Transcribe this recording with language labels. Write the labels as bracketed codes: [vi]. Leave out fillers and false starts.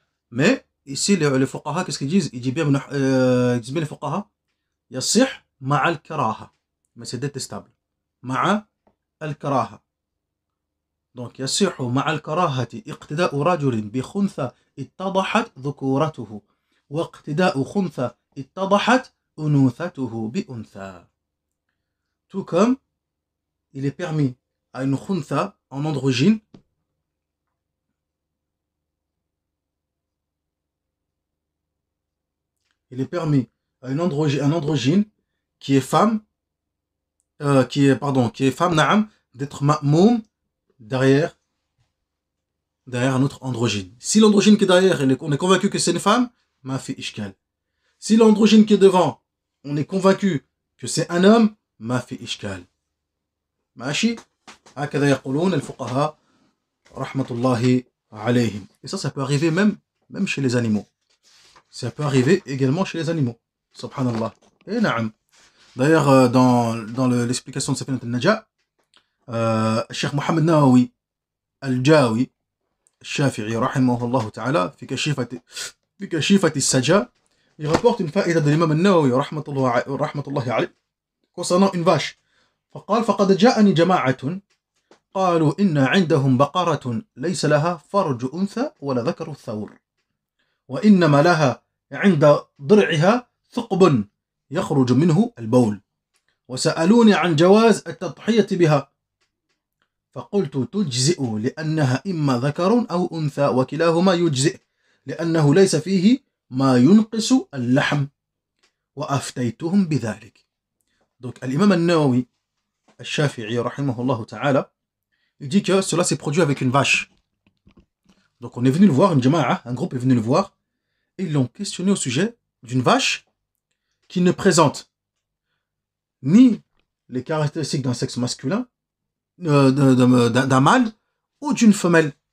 [fr] Mais ici les fuqaha qu'est-ce qu'ils disent? Ils disent bien les fuqaha [ar] يصح مع الكراهة. [fr] Mais c'est détestable. [ar] مع الكراهة. [fr] Donc [ar] يصح مع الكراهة اقتداء رجل بخنثى اتضحت ذكورته واقتداء خنثى اتضحت أنوثته بأنثى. [fr] Tout comme il est permis à une khuntha en androgyne un androgyne qui est femme qui est femme na'am d'être ma'moum derrière un autre androgyne. Si l'androgyne qui est derrière, on est convaincu que c'est une femme, ma fi ishkal. Si l'androgyne qui est devant, on est convaincu que c'est un homme, ma fi ishkal. [ar] ماشي هكذا يقولون الفقهاء رحمة الله عليهم. [fr] Et ça peut arriver même chez les animaux. Ça peut arriver également chez les animaux. Subhanallah. Et na'am. D'ailleurs, dans l'explication de Safinat al-Najah, Cheikh Mohamed Nawawi al-Jawi al-Shafi'i rahimahullah ta'ala fi kashifati al-Sajjah, il rapporte une faïda de l'imam al-Nawawi rahmatullahi alayhi concernant une vache. [ar] فقال فقد جاءني جماعة قالوا إن عندهم بقرة ليس لها فرج أنثى ولا ذكر الثور وإنما لها عند ضرعها ثقب يخرج منه البول وسألوني عن جواز التضحية بها فقلت تجزئ لأنها إما ذكر أو أنثى وكلاهما يجزئ لأنه ليس فيه ما ينقص اللحم وأفتيتهم بذلك. [fr] Donc l'imam al-Nawawi al-Shafi'i rahimahullah ta'ala, il dit que cela s'est produit avec une vache. Donc on est venu le voir, une jama'a, un groupe est venu le voir, et ils l'ont questionné au sujet d'une vache qui ne présente ni les caractéristiques d'un sexe masculin, d'un mâle, ou d'une femelle.